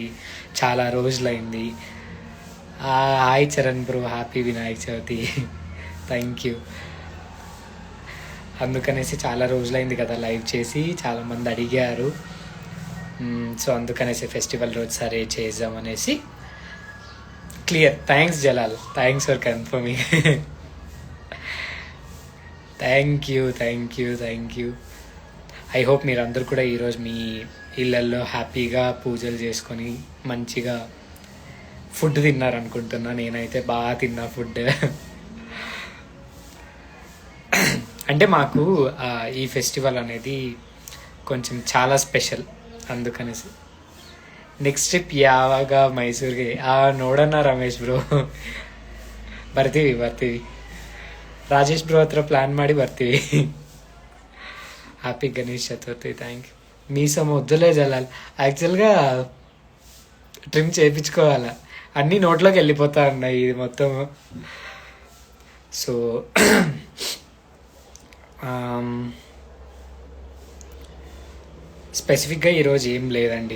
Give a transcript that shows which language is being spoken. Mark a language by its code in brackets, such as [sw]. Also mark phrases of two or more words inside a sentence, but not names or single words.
[te] చాలా రోజులైంది. హాయ్ చరణ్ బ్రో, హ్యాపీ వినాయక చవితి. [en] Thank you. [te] అందుకనేసి చాలా రోజులైంది కదా లైవ్ చేసి, చాలామంది అడిగారు. సో అందుకనేసి ఫెస్టివల్ రోజు సరే చేద్దామనేసి. [en] Clear. Thanks Jalal, thanks for confirming. Thank you thank you thank you. I hope [te] మీరందరూ కూడా ఈరోజు మీ ఇళ్ళల్లో హ్యాపీగా పూజలు చేసుకొని మంచిగా ఫుడ్ తిన్నారనుకుంటున్నా. నేనైతే బాగా తిన్నా ఫుడ్. అంటే మాకు ఈ ఫెస్టివల్ అనేది కొంచెం చాలా స్పెషల్. [kn] అందుకనేసి [en] next trip [kn] ಯಾವಾಗ ಮೈಸೂರಿಗೆ? ನೋಡೋಣ ರಮೇಶ್ ಬ್ರೋ. ಬರ್ತೀವಿ. ರಾಜೇಶ್ ಬ್ರೋ ಹತ್ರ ಪ್ಲ್ಯಾನ್ ಮಾಡಿ ಬರ್ತೀವಿ. [te] హ్యాపీ గణేష్ చతుర్థి. [en] thank you. [te] మీసం వద్దులే జలాల్. యాక్చువల్గా ట్రిమ్ చేయించుకోవాలా, అన్నీ నోట్లోకి వెళ్ళిపోతా ఉన్నాయి ఇది మొత్తం. సో స్పెసిఫిక్గా ఈరోజు ఏం లేదండి.